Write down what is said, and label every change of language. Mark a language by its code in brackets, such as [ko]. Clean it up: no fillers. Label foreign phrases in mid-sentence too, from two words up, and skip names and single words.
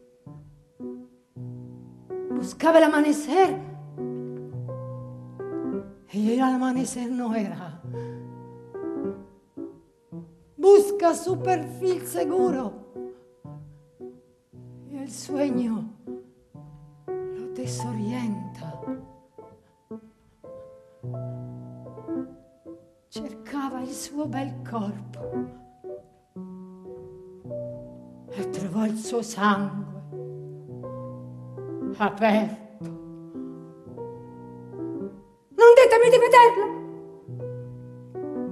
[es] Buscaba el amanecer, y el amanecer no era. Busca su perfil seguro, y el sueño lo desorienta. [it] Cercava il suo bel corpo e trovò il suo sangue aperto. Non ditemi di vederlo!